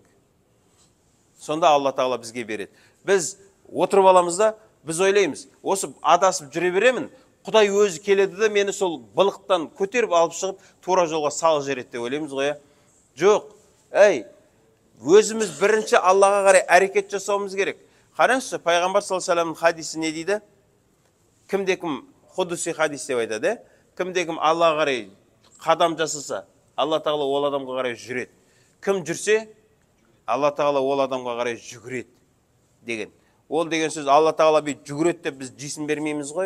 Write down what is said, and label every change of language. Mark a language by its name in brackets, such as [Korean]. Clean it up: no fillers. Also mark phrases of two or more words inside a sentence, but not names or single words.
[Kazakh] Сонда Алла Тағала бізге береді. Біз отырып аламыз да, біз ойлаймыз, осы адасып жүре беремін, Құдай өзі келеді де мені сол былықтан көтеріп алып шығып, тура жолға салып жібереді деп ойлаймыз ғой. Жоқ. Өзіміз бірінші Аллаға қарай әрекет жасауымыз керек. Қараңызшы, пайғамбар [Arabic] صلى الله عليه وسلم [Kazakh] хадисі не дейді? Кімде-кім құдуси хадис деп айтады, кімде-кім Аллаға қарай қадам жасаса, Алла Тағала ол адамға қарай жүреді. Кім жүрсе, Алла Тағала ол адамға қарай жүгіреді деген. Ол деген сөз Алла Тағала бей жүгіреді деп біз жесін бермейміз ғой.